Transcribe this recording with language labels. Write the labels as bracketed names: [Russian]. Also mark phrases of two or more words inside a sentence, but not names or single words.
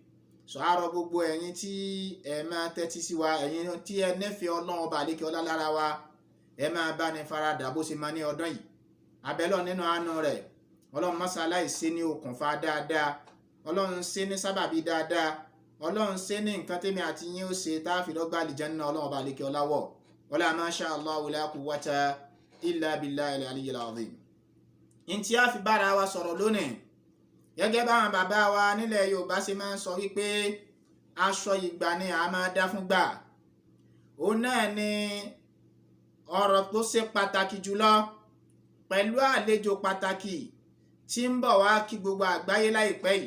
[Yoruba] So a rọ gbogbo ẹ̀yin tí ẹ máa tẹ́tí sí wa, ẹ̀yin tí ẹ nífẹ̀ẹ́ Ọlọ́run ọba àlékè ọlá lára wa, ẹ máa bá ní faradà bó ṣe máa ní ọdún yìí. Abẹ́lọ́ nínú àánú rẹ̀, Ọlọ́run mọ́sálàì ṣe ní okùnfà dáadáa, Ọlọ́run ṣe ní sábàbí dáadáa, Ọlọ́run ṣe ní nǹkan tẹ́mi àti yín ó ṣe tá a fi lọ́gbà àlìjánnà Ọlọ́run ọba àlékè ọlá wọ̀. [Arabic] ولا ما شاء الله لا قوة إلا بالله العلي العظيم. [Yoruba] Ntí a fi bára wa sọ̀rọ̀ lónìí, gẹ́gẹ́ báwọn bàbá wa nílẹ̀ Yorùbá ṣe máa ń sọ wípé aṣọ ìgbà ni a máa dá fún gbà. Òun náà ni ọ̀rọ̀ tó ṣe pàtàkì jùlọ pẹ̀lú àlejò pàtàkì tí ń bọ̀ wá kí gbogbo àgbáyé láìpẹ́ yìí.